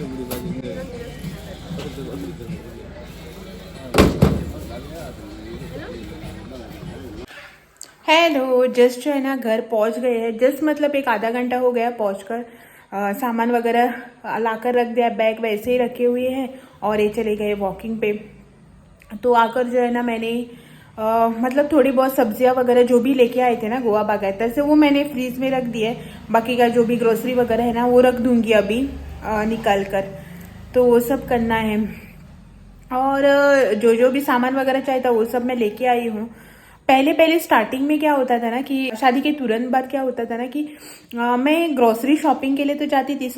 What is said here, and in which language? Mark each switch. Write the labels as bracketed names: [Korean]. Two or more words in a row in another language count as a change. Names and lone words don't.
[Hindi] हेलो जस्ट जो है ना घर पहुंच गए हैं. जस्ट मतलब एक आधा घंटा हो गया पहुंचकर. सामान वगैरह लाकर रख दिया. बैग वैसे ही रखे हुए हैं और ये चले गए वॉकिंग पे. तो आकर जो है ना मैंने मतलब थोड़ी बहुत सब्जियां वगैरह जो भी लेके आए थे ना गोवा बागायतदार से वो मैंने फ्रीज में रख दिए. बाकी का जो भी ग्रोसरी वगैरह है ना वो रख दूंगी अभी निकाल कर. तो वो सब करना है. और जो जो भी सामान वगैरह चाहिए था वो सब मैं लेके आई हूँ. पहले स्टार्टिंग में क्या होता था ना कि शादी के तुरंत बाद क्या होता था ना कि मैं [English] grocery shopping [Hindi] के लिए तो जाती थी.